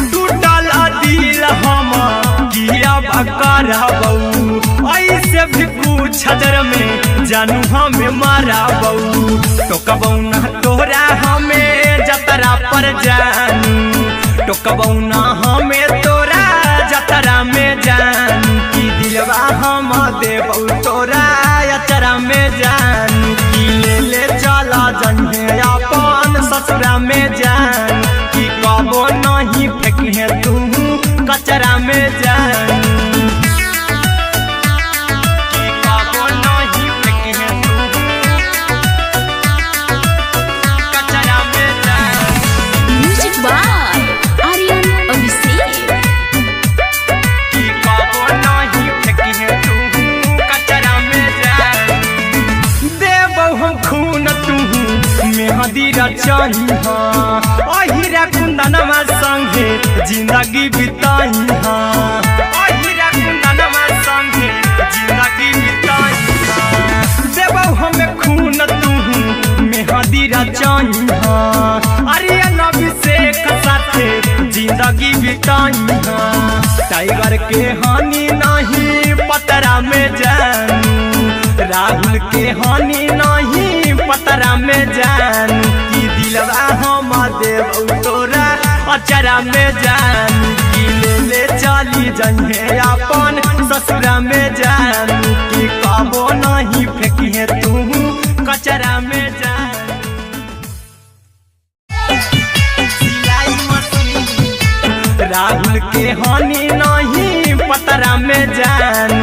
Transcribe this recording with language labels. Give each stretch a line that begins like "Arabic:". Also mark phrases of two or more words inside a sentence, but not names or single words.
Magahi: टूटल दिल हम किया कराबू, ऐसे भी पूछ देर में जानू हमें माराबू। टोकबौ ना तोरा हमें जतरा पर जानू, टोकबौ ना हमें तोरा जतरा में जानू। की दिलवा हम देबौ तोरा अचरा में जानू। की ले ले चला जइहे अपन ससुरा में जानू। की कबो नहीं फेंकिहे तू कचरा में जानू, की कबो नहीं फेंकिहे तू कचरा में जानू।
English: Music by आर्यन अभिषेक।
Magahi: की कबो नहीं फेंकिहे तू कचरा में जानू। देबौ हम खून तू मेहदी रचइहा, अहिरा कुंदनमा संगे जिंदगी बिताइहा, अहिरा कुंदनमा संगे जिंदगी बिताइहा। देबौ हमें खून तू मेहदी रचइहा, आर्यन अभिषेक साथे जिंदगी बिताइहा। टाइगर के हानि नहीं पतरा में जानू, राहुल के हानि नहीं पतरा में जानू। की दिलवा हम देबौ तोरा अचरा में जानू। की ले ले चली जइहे अपन ससुरा में जानू। की कबो नहीं फेंकिहे तू कचरा में जानू। सिलाई मशीन राहुल के हानि नहीं पतरा में जानू।